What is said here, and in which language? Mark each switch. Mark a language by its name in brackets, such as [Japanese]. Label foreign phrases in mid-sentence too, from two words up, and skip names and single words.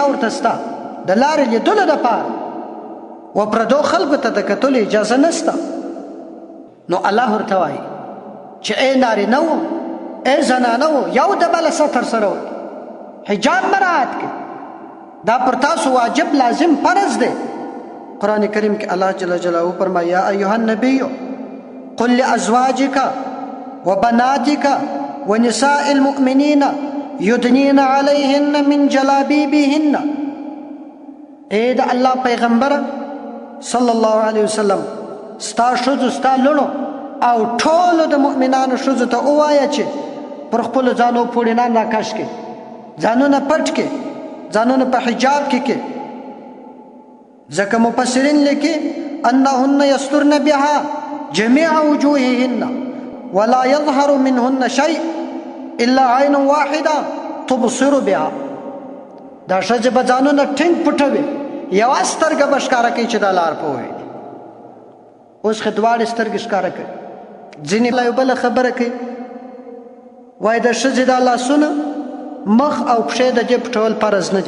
[Pashto] ورته شته د لارې لیدلو دپاره و پردو خلکو ته د کتلو اجازه نشته نو الله ورته وایي چې ای نارینه وو ای زنانه وو یو د بله ستر سره وکړي حجاب مراعات کړي دا پر تاسو واجب لازم فرض دی قرآن کریم کې الله [Arabic] جل جلاله [Pashto] فرمایي [Arabic] یا ایها النبی قل لازواجک وبناتک ونساء المؤمنین یدنین علیهن من جلابیبهن [Pashto] اے د الله پیغمبره [Arabic] صلی الله علیه وسلم [Pashto] ستا ښځو ستا لوڼو او ټولو د مؤمنانو ښځو ته ووایه چې پر خپلو ځانو پوړینان راکش کړي ځانونه پټ کړي ځانونه په حجاب کې ځکه مفسرین لیکي [Arabic] انهن یسترن بها جميع وجوههن ولا يظهر منهن شيء الا عین واحده تبصر بها. [Pashto] دا ښځې به ځانونه ټینګ پټوي، یوه سترګه به ښکاره کوي چې دا لار په وویني. اوس خو دواړې سترګې ښکاره کوي. ځینې یو بله خبره کوي، وایي د ښځې دا لاسونه مخ او پښې د دې پټول فرض نه دي.